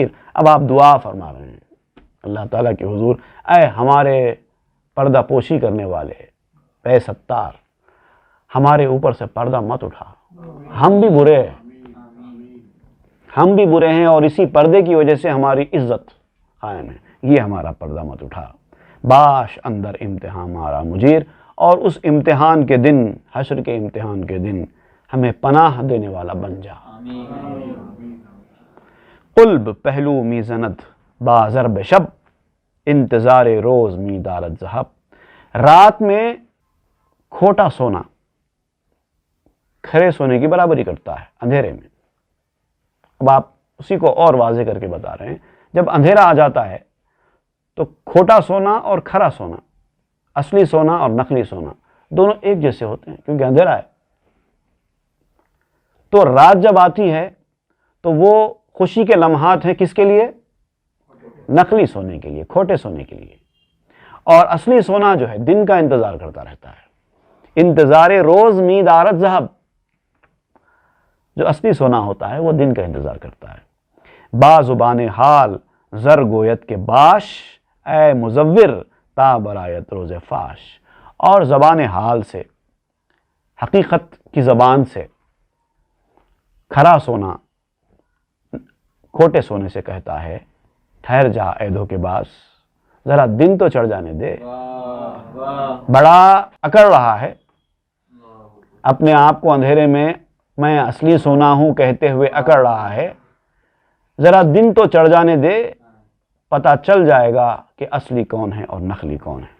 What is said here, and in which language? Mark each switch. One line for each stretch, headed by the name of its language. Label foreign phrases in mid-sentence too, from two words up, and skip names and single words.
Urdu: اب آپ دعا فرما رہے ہیں اللہ تعالیٰ کے حضور، اے ہمارے پردہ پوشی کرنے والے، اے ستار ہمارے اوپر سے پردہ مت اٹھا، ہم بھی برے ہیں اور اسی پردے کی وجہ سے ہماری عزت قائم ہے، یہ ہمارا پردہ مت اٹھا۔
Persian: باش اندر امتحان مارا مجیر،
Urdu: اور اس امتحان کے دن، حشر کے امتحان کے دن ہمیں پناہ دینے والا بن جا۔
Persian: قلب پہلو می زند با ضرب شب، انتظار روز می دارد ذہب۔
Urdu: رات میں کھوٹا سونا کھرے سونے کی برابری کرتا ہے اندھیرے میں۔ اب آپ اسی کو اور واضح کر کے بتا رہے ہیں، جب اندھیرا آ جاتا ہے تو کھوٹا سونا اور کھرا سونا، اصلی سونا اور نقلی سونا دونوں ایک جیسے ہوتے ہیں، کیونکہ اندھیرا ہے۔ تو رات جب آتی ہے تو وہ خوشی کے لمحات ہیں کس کے لیے؟ نقلی سونے کے لیے، کھوٹے سونے کے لیے۔ اور اصلی سونا جو ہے دن کا انتظار کرتا رہتا ہے،
Persian: انتظار روز می دارد ذہب۔
Urdu: جو اصلی سونا ہوتا ہے وہ دن کا انتظار کرتا ہے۔
Persian: با زبان حال زر گویت کے باش، اے مزور تا برایت روز فاش۔
Urdu: اور زبان حال سے، حقیقت کی زبان سے کھرا سونا کھوٹے سونے سے کہتا ہے، ٹھہر جا اے دھوکے باز، ذرا دن تو چڑھ جانے دے۔ بڑا اکڑ رہا ہے، اپنے آپ کو اندھیرے میں میں اصلی سونا ہوں کہتے ہوئے اکڑ رہا ہے، ذرا دن تو چڑھ جانے دے، پتہ چل جائے گا کہ اصلی کون ہے اور نقلی کون ہے۔